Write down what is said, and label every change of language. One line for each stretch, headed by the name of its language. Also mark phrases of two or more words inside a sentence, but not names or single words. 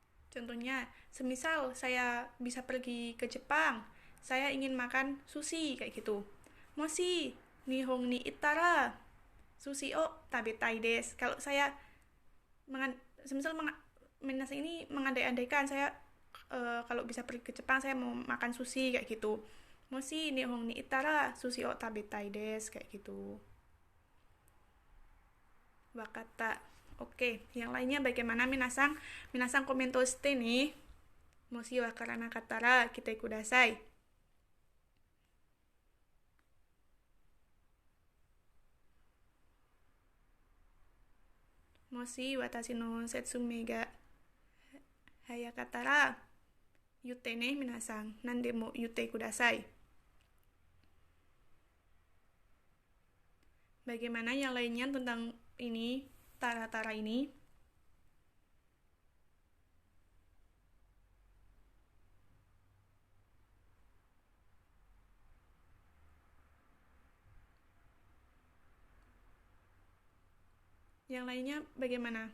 Indonesian: Contohnya, semisal saya bisa pergi ke Jepang, saya ingin makan sushi kayak gitu.
Japanese: もし日本に行ったら寿司を食べたいです.
Indonesian: Kalau saya semisal minasa ini mengandai-andaikan saya kalau bisa pergi ke Jepang saya mau makan sushi kayak gitu.
Japanese: もし日本に行ったら寿司を食べたいです
Indonesian: kayak gitu.
Japanese: わかった.
Indonesian: Oke, yang lainnya bagaimana minasang?
Japanese: 皆さんコメントして nih. もしわからなかったら聞いてください. もし私の説明が速かったら言ってね皆さん. 何でも言ってください.
Indonesian: Bagaimana yang lainnya tentang ini, tara-tara ini? Yang lainnya bagaimana?